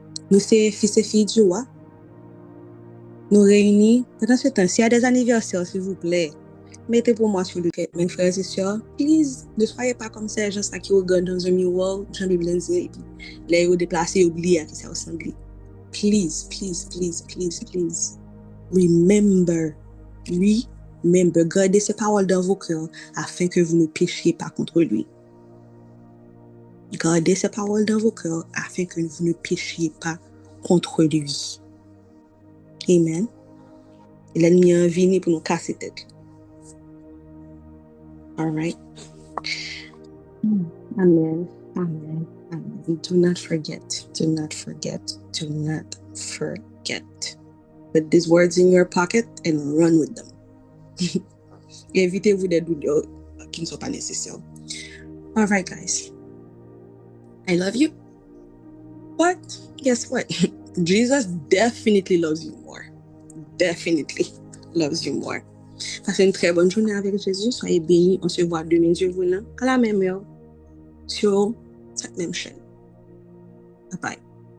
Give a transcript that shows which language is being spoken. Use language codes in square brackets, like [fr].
[fr] Nous sommes fils et filles du roi. Nous réunis pendant ce temps. S'il y a des anniversaires, s'il vous plaît, mettez pour moi sur le cœur. Mes frères et sœurs, please, ne soyez pas comme ces gens qui regardent dans un miroir, Jean-Bible et puis les déplacés, oubliés à qui ça ressemble. [en] Please, please, please, please, please. [fr] Remember, gardez ces paroles dans vos cœurs afin que vous ne péchiez pas contre lui. Gardez ces paroles dans vos cœurs afin que vous ne péchiez pas contre lui. Amen. Et l'ennemi est venu pour nous casser tête. [en] All right. Amen. Amen. Amen. Do not forget. Do not forget. Do not forget. Put these words in your pocket and run with them. [fr] Évitez-vous des doutes qui ne sont pas nécessaires. [en] All right, guys. I love you. But guess what? Jesus definitely loves you more. Definitely loves you more. [fr] Passez une très bonne journée avec Jésus. Soyez bénis. On se voit demain, Dieu voulant, à la même heure, sur cette même chaîne. Bye bye.